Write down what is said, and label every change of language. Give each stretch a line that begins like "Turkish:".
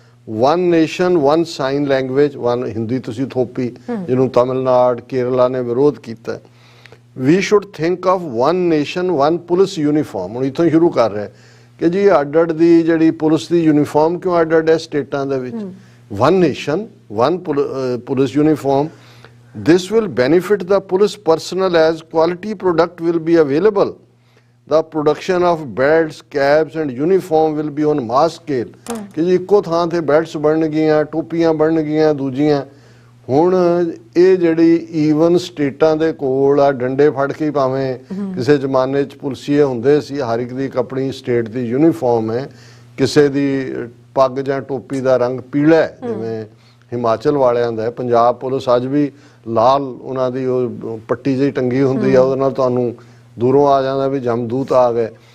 English: one nation one sign language,
Punjabi: one Hindi ਤੁਸੀਂ ਥੋਪੀ, ਜਿਹਨੂੰ ਤਮਿਲਨਾਡੂ ਕੇਰਲਾ ਨੇ ਵਿਰੋਧ ਕੀਤਾ।
English: We should think of one nation one police uniform.
Punjabi: ਹੁਣ ਇੱਥੋਂ ਸ਼ੁਰੂ ਕਰ ਰਿਹਾ ਕਿ ਜੀ ਅੱਡ ਦੀ ਜਿਹੜੀ ਪੁਲਿਸ ਦੀ ਯੂਨੀਫਾਰਮ ਕਿਉਂ ਅੱਡ ਹੈ ਸਟੇਟਾਂ ਦੇ ਵਿੱਚ।
English: One nation one police uniform, this will benefit the police personnel as quality product will be available. The production of belts, caps and uniform will be on mass scale.
Punjabi: ਕਿ ਜੀ ਇੱਕੋ ਥਾਂ ਤੇ ਬੈਲਟਸ ਬਣਨਗੀਆਂ, ਟੋਪੀਆਂ ਬਣਨਗੀਆਂ, ਦੂਜੀਆਂ ਹੁਣ ਇਹ ਜਿਹੜੀ ਈਵਨ ਸਟੇਟਾਂ ਦੇ ਕੋਲ ਆ ਡੰਡੇ ਫੜ ਕੇ ਭਾਵੇਂ ਕਿਸੇ ਜ਼ਮਾਨੇ 'ਚ ਪੁਲਸੀਏ ਹੁੰਦੇ ਸੀ, ਹਰ ਇੱਕ ਦੀ ਇੱਕ ਆਪਣੀ ਸਟੇਟ ਦੀ ਯੂਨੀਫਾਰਮ ਹੈ। ਕਿਸੇ ਦੀ ਪੱਗ ਜਾਂ ਟੋਪੀ ਦਾ ਰੰਗ ਪੀਲਾ ਹੈ, ਜਿਵੇਂ ਹਿਮਾਚਲ ਵਾਲਿਆਂ ਦਾ ਹੈ। ਪੰਜਾਬ ਪੁਲਿਸ ਅੱਜ ਵੀ ਲਾਲ ਉਹਨਾਂ ਦੀ ਉਹ ਪੱਟੀ ਜਿਹੀ ਟੰਗੀ ਹੁੰਦੀ ਆ, ਉਹਦੇ ਨਾਲ ਤੁਹਾਨੂੰ ਦੂਰੋਂ ਆ ਜਾਂਦਾ ਵੀ ਜਮਦੂਤ ਆ ਗਏ।